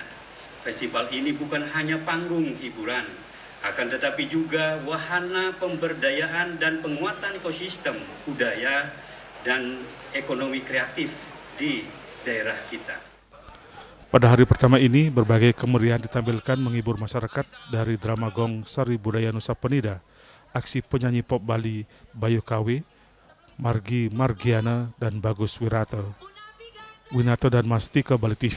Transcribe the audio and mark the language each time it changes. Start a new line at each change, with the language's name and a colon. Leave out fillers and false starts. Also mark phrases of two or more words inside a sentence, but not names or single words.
Indonesian: Festival ini bukan hanya panggung hiburan, akan tetapi juga wahana pemberdayaan dan penguatan ekosistem budaya dan ekonomi kreatif di daerah kita. Pada hari pertama ini, berbagai kemeriahan ditampilkan menghibur masyarakat dari drama gong Sari Budaya Nusa Penida, aksi penyanyi pop Bali Bayu KW, Margi Margiana, dan Bagus Wirato, Winato dan Mastika Bali TV.